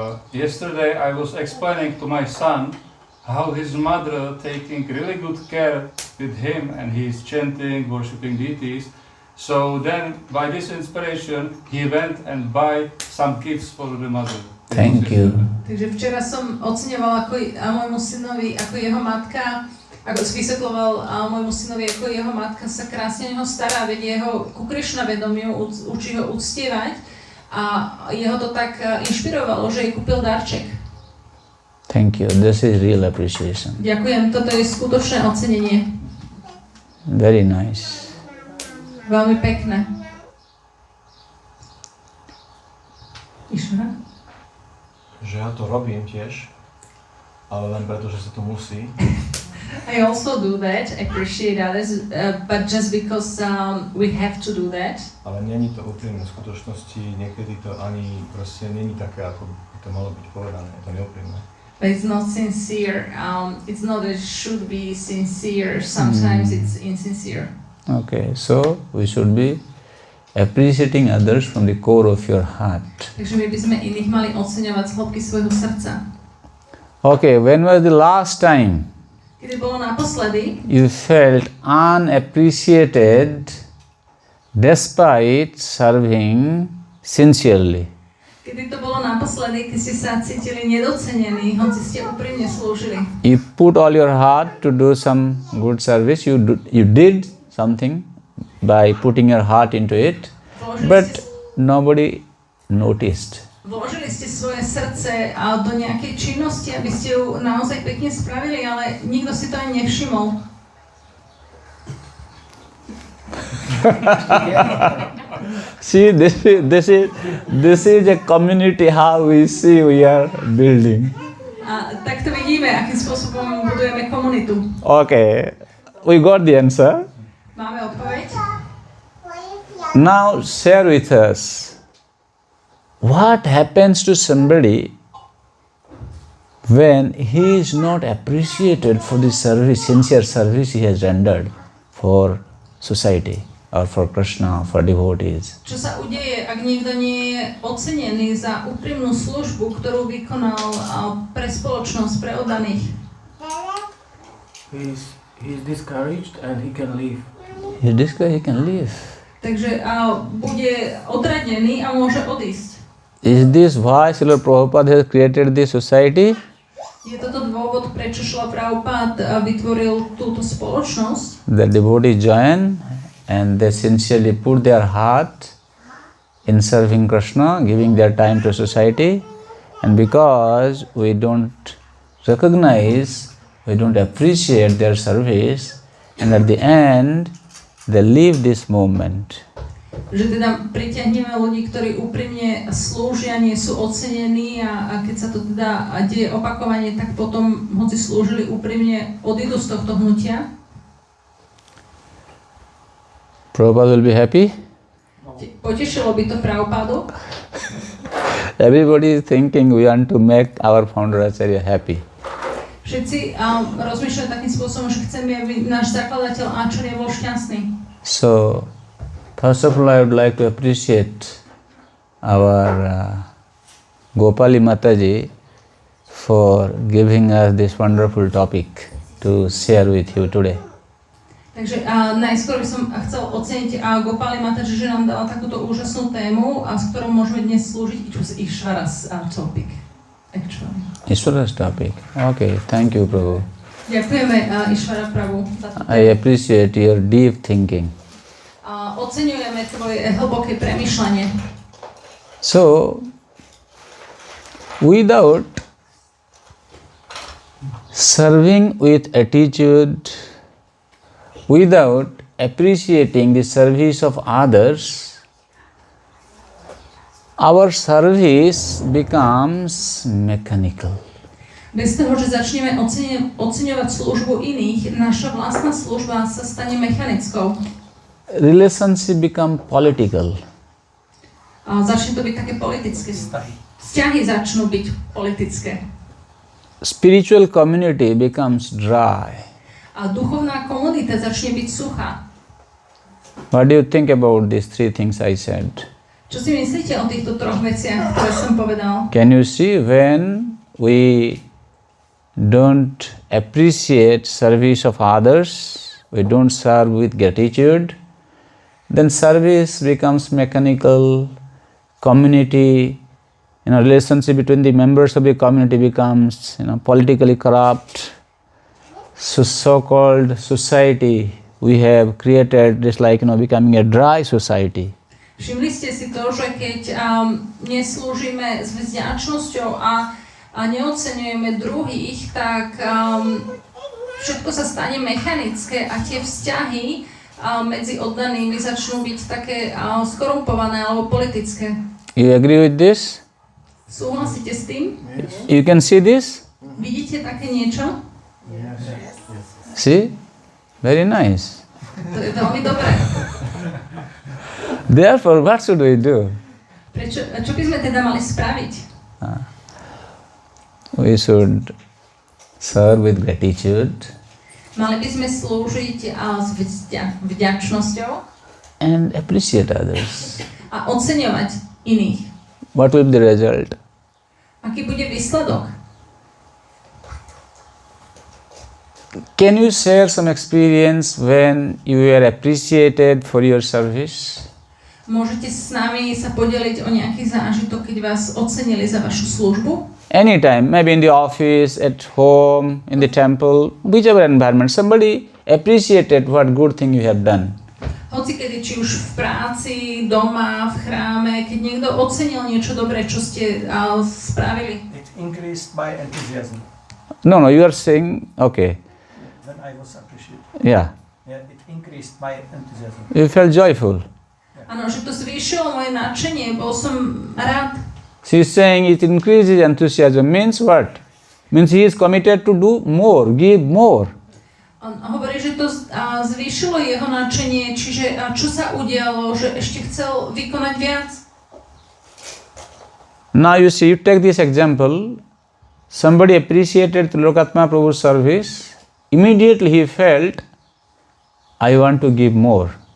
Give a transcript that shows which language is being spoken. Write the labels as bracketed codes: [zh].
[en] Yesterday I was explaining to my son how his mother taking really good care with him and he is chanting, worshipping deities. So then by this inspiration he went and buy some gifts for the mother. Thank you. [sk] Takže včera som oceňoval môjmu synovi, ako jeho matka, ako vysvetľoval môjmu synovi, ako jeho matka sa krásne o neho stará, vedie ho ku Krišna vedomiu, učí ho uctievať a jeho to tak inšpirovalo, že jej kúpil darček. [en] Thank you. This is real appreciation. [sk] Ďakujem, toto je skutočné ocenenie. [en] Very nice. [sk] Veľmi pekné. Išra? Že ja to robím tiež, ale len preto, že sa to musí. [en] I also do that, appreciate others, but just because we have to do that. [sk] Ale není to úprimné. V skutočnosti niekedy to ani proste není také, ako by to malo byť povedané. Je to neúprimné. [en] But it's not sincere. It's not that it should be sincere. Sometimes it's insincere. Okay, so we should be appreciating others from the core of your heart. [sk] Takže my by sme iných mali oceňovať z hĺbky svojho srdca. [en] Okay, when was the last time [sk] Kedy bolo naposledy, [en] you felt unappreciated despite serving sincerely? [sk] kedy to bolo naposledy, keď ste sa cítili nedocenení, hoci ste úprimne slúžili. [en] You put all your heart to do some good service, you did something by putting your heart into it, [sk] Vložili [en] but [sk] ste, [en] nobody noticed. [sk] Vložili ste svoje srdce do nejakej činnosti, aby ste ju naozaj pekne spravili, ale nikto si to ani nevšimol. [en] See, this is a community how we see we are building. [sk] A takto vidíme, akým spôsobom budujeme komunitu. [en] Okay, we got the answer. [sk] Máme odpoveď? [en] Now share with us. What happens to somebody when he is not appreciated for the service, sincere service he has rendered for society or for Krishna, for devotees? [sk] Čo sa udeje, ak niekto nie je ocenený za úprimnú službu, ktorú vykonal pre spoločnosť, pre oddaných? [en] He's discouraged and he can leave. He discouraged, he can leave. [sk] Takže bude odradený a môže odísť. [en] Is this why Srila Prabhupada has created this society? [sk] Je toto dôvod, prečo Srila Prabhupada vytvoril túto spoločnosť? [en] The devotees join and they sincerely put their heart in serving Krishna, giving their time to society, and because we don't recognize, we don't appreciate their service, and at the end they leave this movement. [sk] Že teda pritiahneme ľudí, ktorí úprimne slúžia, nie sú ocenení a keď sa to teda deje opakovane, tak potom, hoci slúžili úprimne, odídu z tohto hnutia. [en] Prabhupada will be happy. [sk] Potešilo by to Prabhupádu. [en] Everybody is thinking we want to make our founder Acharya happy. [sk] Všetci rozmýšľajú takým spôsobom, že chceme, aby náš zakladateľ Acharya bol šťastný. [en] So, first of all, I would like to appreciate our Gopali Mataji for giving us this wonderful topic to share with you today. [sk] Takže najskôr by som chcel oceniť Gopali Mataji, že nám dala takúto úžasnú tému, s ktorou môžeme dnes slúžiť. [en] It was Ishvara's topic, actually. Ishvara's topic. Okay, thank you, Prabhu. [sk] Ďakujeme Ishvara Prabhu za to. [en] I appreciate your deep thinking. [sk] Oceňujeme tvoje hlboké premýšľanie. [en] So, without serving with attitude, without appreciating the service of others, our service becomes mechanical. [sk] Bez toho, že začneme oceňovať službu iných, naša vlastná služba sa stane mechanickou. [en] Relationship become political. [sk] Začne to byť také politické. Vzťahy začnú byť politické. [en] Spiritual community becomes dry. [sk] A duchovná komunita začne byť suchá. [en] What do you think about these three things I said? [sk] Čo si myslíte o týchto troch veciach, ktoré som povedal? [en] Can you see when we don't appreciate service of others, we don't serve with gratitude, then service becomes mechanical, community, relationship between the members of the community becomes, politically corrupt. So-called society we have created is like, becoming a dry society. [sk] Všimli ste si to, že keď neslúžime s vďačnosťou a neoceňujeme druhých, tak všetko sa stane mechanické a tie vzťahy medzi oddanými začnú byť také skorumpované alebo politické. [en] You agree with this? [sk] Súhlasíte s tým? [en] You can see this? [sk] Vidíte také niečo? [en] See? Very nice. [sk] To je veľmi dobré. [en] Therefore, what should we do? [sk] Čo by sme teda mali spraviť? [en] We should serve with gratitude. [sk] Mali by sme slúžiť s vďačnosťou [en] and appreciate others. [sk] a oceňovať iných. [en] What will be the result? [sk] Aký bude výsledok? [en] Can you share some experience when you were appreciated for your service? [sk] Môžete s nami sa podeliť o nejaký zážitok, keď vás ocenili za vašu službu? [en] Anytime, maybe in the office, at home, in the temple, whichever environment, somebody appreciated what good thing you have done. [sk] Hocikedy, či už v práci, doma, v chráme, keď niekto ocenil niečo dobré, čo ste spravili. [en] It increased my enthusiasm No, you are saying, okay, when I was appreciated. yeah, Yeah, it increased my enthusiasm. you felt joyful. [sk] Áno, že to zvýšilo moje nadšenie, bol som rád. [en] She's saying it increases enthusiasm, means what? Means he is committed to do more, give more. [sk] On hovorí, že to zvýšilo jeho nadšenie, čiže čo sa udialo, že ešte chcel vykonať viac. [en] Now you see, you take this example, somebody appreciated Lokatma Prabhu's service, immediately he felt, I want to give more.